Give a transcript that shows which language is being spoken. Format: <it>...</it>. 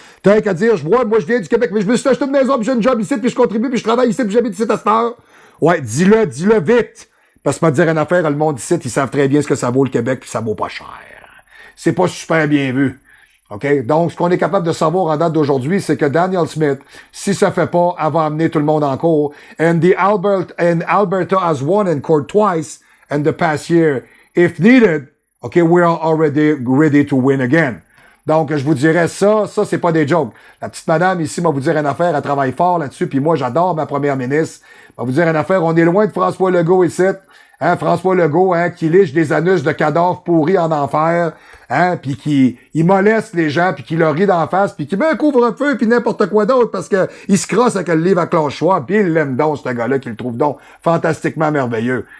<fr>T'as qu'à dire, moi, je viens du Québec, mais je me suis acheté une maison, puis j'ai une job ici, puis je contribue, puis je travaille ici, puis j'habite ici à cette heure. Ouais, dis-le vite. Parce que, dire une affaire, le monde ici, ils savent très bien ce que ça vaut le Québec, puis ça vaut pas cher. C'est pas super bien vu. OK? Donc, ce qu'on est capable de savoir en date d'aujourd'hui, c'est que Daniel Smith, si ça fait pas, elle va amener tout le monde en cours.</fr> <en>And Alberta has won in court twice in the past year. If needed, OK, we are already ready to win again.</en> <fr>Donc, je vous dirais ça, c'est pas des jokes. La petite madame ici va vous dire une affaire, elle travaille fort là-dessus, puis moi, j'adore ma première ministre. Va vous dire une affaire, on est loin de François Legault ici. Hein, François Legault, hein, qui liche des anus de cadavres pourris en enfer, hein, puis qui moleste les gens, puis qui leur rit d'en face, puis qui met un couvre-feu, puis n'importe quoi d'autre, parce que il se crosse avec le livre à Klaus Schwab, puis il l'aime donc, ce gars-là, qu'il le trouve donc fantastiquement merveilleux.</fr>